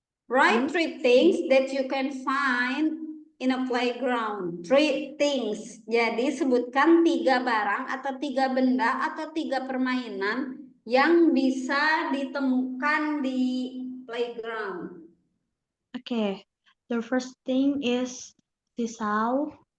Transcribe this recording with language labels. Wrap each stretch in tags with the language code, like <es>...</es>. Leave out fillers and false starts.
<en>Write 3 things that you can find in a playground. 3 things.</en> <id>Jadi sebutkan 3 barang atau 3 benda atau 3 permainan yang bisa ditemukan di playground.</id> <en>Okay. The first thing is seesaw.</en>